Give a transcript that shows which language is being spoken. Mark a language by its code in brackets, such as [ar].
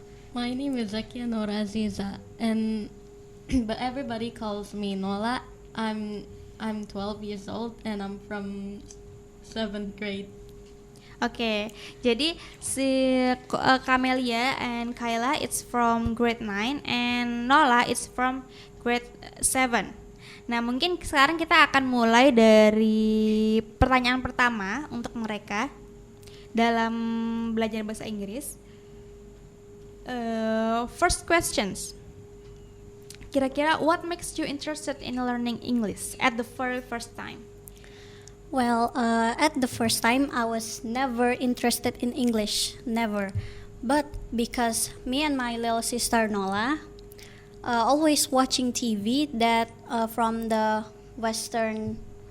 [en] My name is Zakia Nora Aziza, and but everybody calls me Nola. I'm 12 years old and I'm from 7th grade. [id] Oke, jadi si [en] Camelia and Kayla it's from grade 9 and Nola it's from grade 7. [id] Nah, mungkin sekarang kita akan mulai dari pertanyaan pertama untuk mereka dalam belajar bahasa Inggris. [en] First questions. Kira-kira what makes you interested in learning English at the very first time? Well, at the first time, I was never interested in English, never. But because me and my little sister Nola always watching TV that from the Western